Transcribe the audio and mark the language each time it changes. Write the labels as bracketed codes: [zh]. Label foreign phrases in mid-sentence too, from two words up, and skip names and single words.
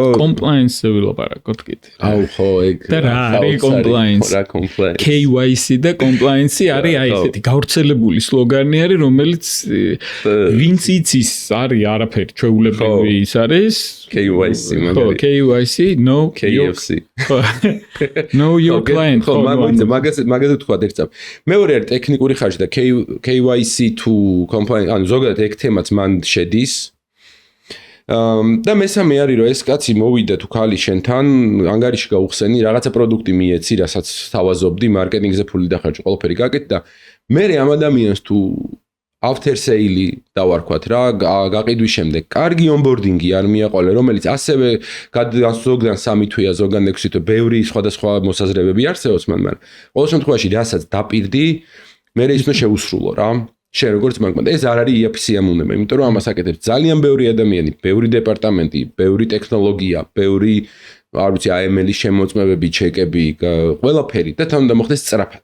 [ka] compliance-ზე ვილაპარაკოთ კიდე. აუ ხო, ეგ და რა არის compliance? KYC და compliance არის აი ესეთი გავრცელებული სლოგანი არის, რომელიც ვინც იცის არის არაფერი ჩვეულებრივი ის არის KYC ხო, [en] KYC, no KFC. know your client. [ka] ხო, მაგაზე თქვა ერთად. მეორე არის ტექნიკური ხარჯი და [en] KYC to compliance, [ka] ანუ ზოგადად ეგ თემაც მან შედის. და მესამე არის რომ ეს კაცი მოვიდა თუ ქალი შენთან ანგარიში გაუხსენი რაღაცა პროდუქტი მიეცი რასაც თავაზობდი მარკეტინგზე ფული დახარჯი ყველაფერი გაკეთე და მე ამ ადამიანს თუ [en] after sale [ka] დავარქვათ რა გაყიდვის შემდეგ კარგი onboarding-ი არ მიაყოლე რომელიც ასევე ზოგან 3 თვეა ზოგან 6 თვე ბევრი სხვადასხვა მოსაზრებები არსებობს მაგრამ ყოველ შემთხვევაში რასაც დაპირდი მე ის უნდა შეუსრულო რა შენ როგორც მაგმად ეს არ არის EFC-ამუნება, იმიტომ რომ ამას აკეთებს ძალიან ბევრი ადამიანი, ბევრი დეპარტამენტი, ბევრი ტექნოლოგია, ბევრი არ ვიცი AML-ის შემოწმებები, ჩეკები, ყველაფერი და თან უნდა მოხდეს სწრაფად.